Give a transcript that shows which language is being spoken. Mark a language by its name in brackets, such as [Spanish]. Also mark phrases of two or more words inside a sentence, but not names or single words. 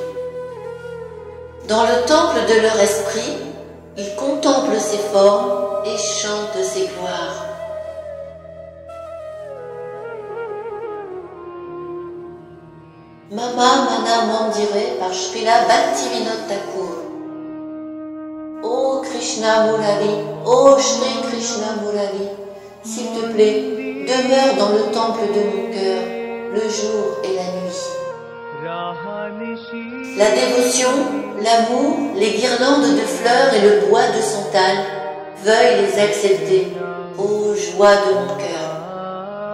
[French] Dans le temple de leur esprit, ils contemplent ses formes et chantent ses gloires. Mama Mana Mandire par Srila Bhaktivinoda Thakur. Ô Krishna Murari, ô Shri Krishna Murari, s'il te plaît, demeure dans le temple de mon cœur, le jour et la nuit. La dévotion, l'amour, les guirlandes de fleurs et le bois de santal, veuille les accepter, ô joie de mon cœur.